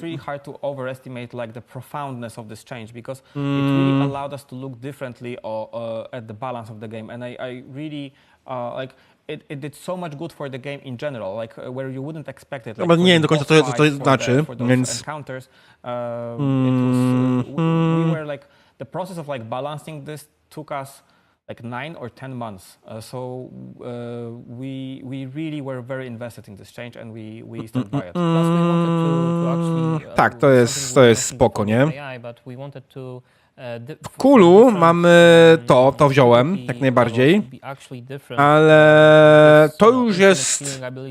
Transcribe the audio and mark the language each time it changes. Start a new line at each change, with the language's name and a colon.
English: It's really hard to overestimate like the profoundness of this change because it really allowed us to look differently at the balance of the game, and I really like. It did so much good for the game in general, like where you wouldn't expect it.
Polish: No, nie wiem do końca co to znaczy, więc.
English: Encounters, we were like the process of like balancing this took us like 9 or 10 months. So we really were very invested in this change, and we stood by it. Plus we wanted to actually.
Polish: Tak, to jest spoko, nie?
English: AI, but we wanted to.
Polish: W Kulu mamy to wziąłem jak najbardziej, ale to już jest.